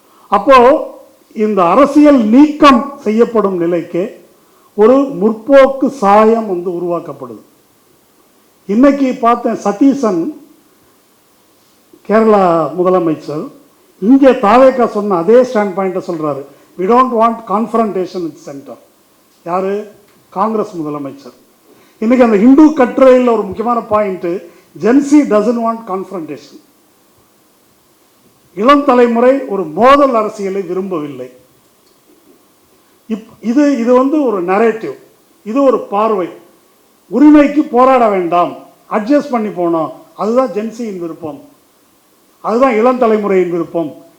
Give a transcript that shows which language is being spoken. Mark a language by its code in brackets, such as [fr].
[ta] அப்போ இந்த அரசியல் நீக்கம் செய்யப்படும் நிலைக்கு ஒரு முற்போக்கு சாயம் உருவாக்கப்படுது. இன்னைக்கு பார்த்தேன், சதீசன் கேரளா முதலமைச்சர் இங்கே தாவேகா சொன்ன அதே ஸ்டாண்ட் பாயிண்ட்டை சொல்றாரு. [en] we don't want confrontation with center. [ta] யாரு? காங்கிரஸ் முதலமைச்சர். இன்னைக்கு அந்த இந்து கட்டுரையில் ஒரு முக்கியமான point, [en] Gen Z doesn't want confrontation. [ta] இளம் தலைமுறை ஒரு மோதல் அரசியலை விரும்பவில்லை. இது இது ஒரு நரேட்டிவ், இது ஒரு பார்வை. உரிமைக்கு போராட வேண்டாம், அட்ஜஸ்ட் பண்ணி போனோம், அதுதான் ஜென்சியின் விருப்பம், அதுதான் இளம் தலைமுறையின் விருப்பம்.